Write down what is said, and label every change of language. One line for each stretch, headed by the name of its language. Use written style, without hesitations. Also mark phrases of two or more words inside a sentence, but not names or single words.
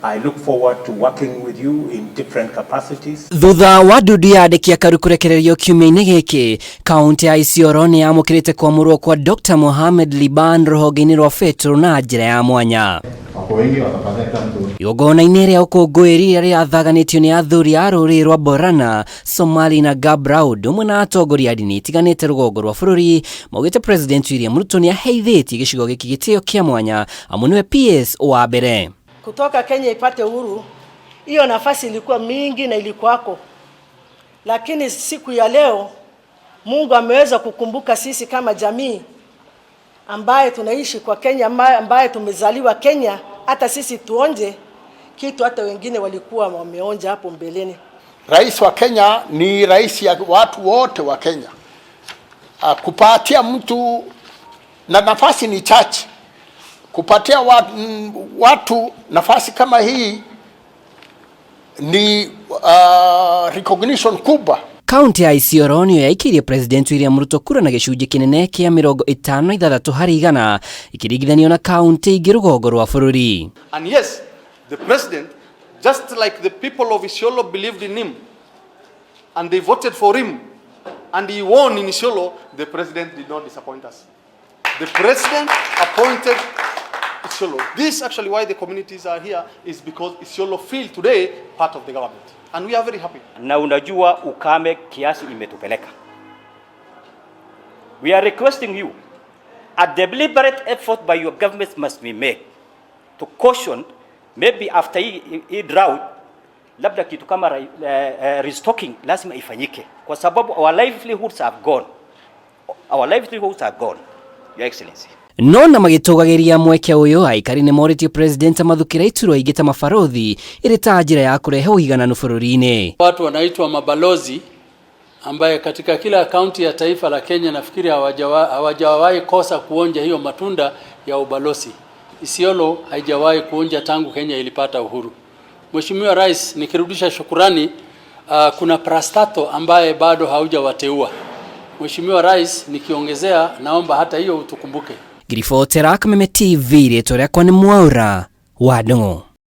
English: I look forward to working with you in different capacities.
Kikuyu: Thutha wa ndudu yandiki Aikari kurekererio kiumia-ini giki, kaunti ya Isiolo ni yamukirite kwamurwo kwa Dr. Mohamed Liban ruhonge-ini rwa Fetro na njira ya mwanya. Igongona-ini ria ukungwiri ria athaganitio ni athuri a rũrĩrĩ rwa Borana, Somali na Gabraud umwe na atongoria a dini itiganite rũgongo rwa bũrũri maugite President William Ruto ni aheithitie gĩcigo gĩkĩ gĩtĩo kĩa mwanya amu niwe PS wa mbere.
Swahili: Kutoka Kenya ipate uhuru, hiyo nafasi ilikuwa mingi na ilikuwako. Lakini siku ya leo Mungu ameweza kukumbuka sisi kama jamii ambaye tunaishi kwa Kenya, ambaye tumezaliwa Kenya, hata sisi tuonje kitu hata wengine walikuwa wameonja hapo mbeleni. Rais wa Kenya ni rais ya watu wote wa Kenya. Kupatia mtu na nafasi ni chache. Kupatia watu nafasi kama hii ni recognition kubwa.
Kikuyu: Kaunti ya Isiolo niyo yaikirie President William Ruto kura na gĩcunjĩ kinene kia 56 harĩ 100 ikiringithanio na kaunti ingĩ rũgongo rwa bũrũri.
English: And yes, the president, just like the people of Isiolo believed in him and they voted for him and he won in Isiolo, the president did not disappoint us. The president appointed Isiolo. This is actually why the communities are here, is because Isiolo feel today part of the government. And we are very happy.
Swahili: Na unajua ukame kiasi imetupeleka.
English: We are requesting you, a deliberate effort by your government must be made to caution, maybe after a drought,
Swahili: labda kitu kama restocking lazima ifanyike. Kwa sababu
English: our livelihoods have gone. Our livelihoods are gone, Your Excellency.
Kikuyu: Nona magitugagiria mweke uyu Aikari ni morĩtie President amathukĩra iturwa ingĩ ta mabarothi ĩrĩ ta njĩra ya kũrehe ũigananu bũrũri-inĩ.
Swahili: Watu wanaitwa mabalozi ambaye katika kila kaunti ya taifa la Kenya nafikiri hawajawahi kosa kuonja hiyo matunda ya ubalozi. Isiolo haijawahi kuonja tangu Kenya ilipata uhuru. Mheshimiwa Rais, nikirudisha shukurani, kuna prastato ambaye bado haujawateua. Mheshimiwa Rais, nikiongezea naomba hata hiyo utukumbuke.
Kikuyu: Grifotera Kameme TV, rĩtwa rĩakwa nĩ Mwaura wa Ndung'u.